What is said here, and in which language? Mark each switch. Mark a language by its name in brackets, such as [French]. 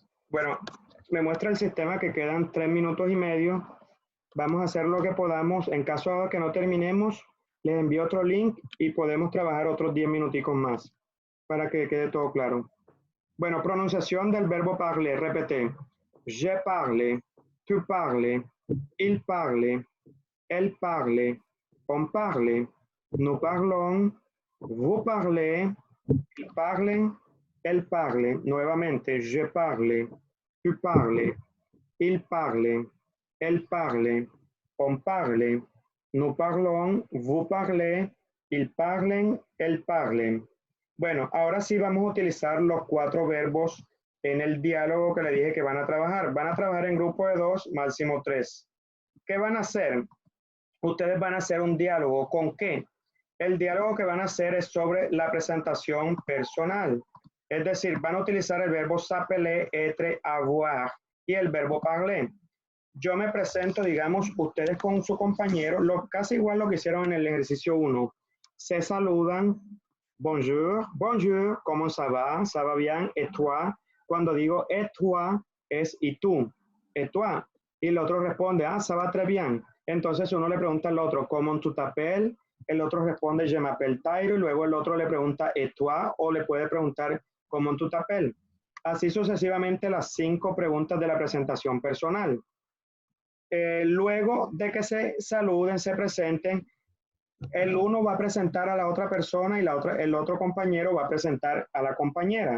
[Spanish] Bueno, me muestra el sistema que quedan 3 minutos y medio. Vamos a hacer lo que podamos. En caso de que no terminemos, les envío otro link y podemos trabajar otros 10 minuticos más para que quede todo claro. Bueno, pronunciación del verbo parler. [French] Repete. Je parle, tu parles, il parle, elle parle, on parle, nous parlons, vous parlez, ils parlent, elle parle. Nuevamente, je parle, tu parles, il parle, elle parle, on parle, nous parlons, vous parlez, ils parlen, elles parlen. [Spanish] Bueno, ahora sí vamos a utilizar los 4 verbos en el diálogo que le dije que van a trabajar. Van a trabajar en grupo de 2, máximo 3. ¿Qué van a hacer? Ustedes van a hacer un diálogo. ¿Con qué? El diálogo que van a hacer es sobre la presentación personal. Es decir, van a utilizar el verbo s'appeler, être, avoir y el verbo parler. Yo me presento, digamos, ustedes con su compañero, casi igual lo que hicieron en el ejercicio 1. Se saludan, [French] bonjour, bonjour, [Spanish] ¿cómo [French] ça va bien, et toi? [Spanish] Cuando digo [French] et toi, [Spanish] es y tú, et toi. Y el otro responde, [French] ça va très bien. [Spanish] Entonces uno le pregunta al otro, ¿cómo [French] tu t'appelles? [Spanish] El otro responde, [French] je m'appelle Tairo, [Spanish] y luego el otro le pregunta, [French] et toi, [Spanish] o le puede preguntar, ¿cómo tu t'appelles? Así sucesivamente las 5 preguntas de la presentación personal. Luego de que se saluden, se presenten, el uno va a presentar a la otra persona y el otro compañero va a presentar a la compañera.